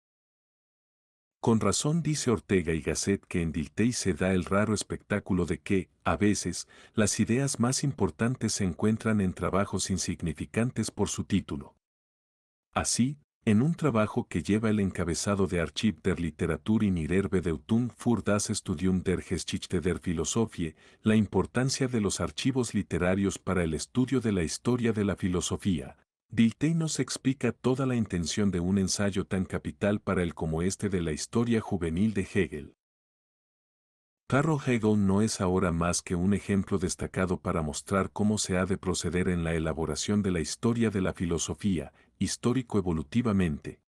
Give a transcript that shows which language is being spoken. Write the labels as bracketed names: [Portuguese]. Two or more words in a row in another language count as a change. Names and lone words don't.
[Spanish] Con razón dice Ortega y Gasset que en Dilthey se da el raro espectáculo de que, a veces, las ideas más importantes se encuentran en trabajos insignificantes por su título. Así, en un trabajo que lleva el encabezado de Archiv der Literatur in ihrer Bedeutung für das Studium der Geschichte der Philosophie, la importancia de los archivos literarios para el estudio de la historia de la filosofía, Dilthey nos explica toda la intención de un ensayo tan capital para él como este de la historia juvenil de Hegel. Carl Hegel no es ahora más que un ejemplo destacado para mostrar cómo se ha de proceder en la elaboración de la historia de la filosofía, histórico-evolutivamente.